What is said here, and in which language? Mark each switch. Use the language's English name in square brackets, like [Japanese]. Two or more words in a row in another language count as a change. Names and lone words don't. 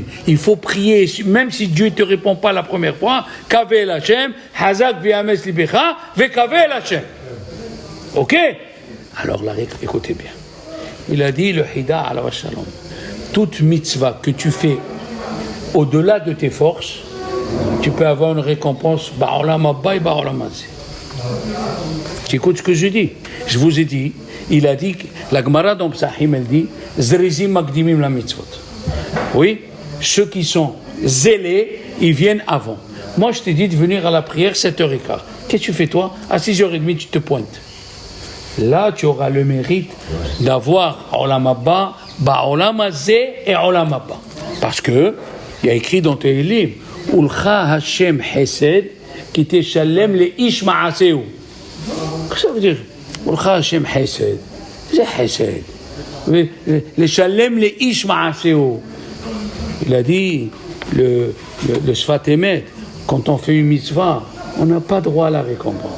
[French] Il faut prier, même si Dieu ne te répond pas la première fois, [Hebrew] קוה אל ה' חזק ויאמץ לבך וקוה אל ה. [French] Ok? Alors là, écoutez bien. Il a dit, le Hida [Hebrew] עליו השלום, [French] toute mitzvah que tu fais au-delà de tes forces, tu peux avoir une récompense [Hebrew] בעולם הבא [French] et [Hebrew] בעולם הזה. [French] Tu écoutes ce que je dis? Je vous ai dit, il a dit, la Gemara dans Psahim, elle dit, [Hebrew] זריזים מקדימים למצוות. [French] Oui, ceux qui sont zélés, ils viennent avant. Moi, je t'ai dit de venir à la prière 7h15. Qu'est-ce que tu fais toi? À 6h30, tu te pointes. Là, tu auras le mérite d'avoir [Hebrew] עולם הבא בעולם הזה [French] et [Hebrew] עולם הבא. [French] Parce que, il y a écrit dans Tehillim, [Hebrew] ולך ה' חסד, כי תשלם לאיש כמעשהו. [French] Qu'est-ce que ça veut dire? [Hebrew] ולך ה' חסד. [French] C'est Hesed. Le [Hebrew] שלם לאיש כמעשהו. [French] Il a dit, le Sfat Emet, quand on fait une mitzvah, on n'a pas droit à la récompense.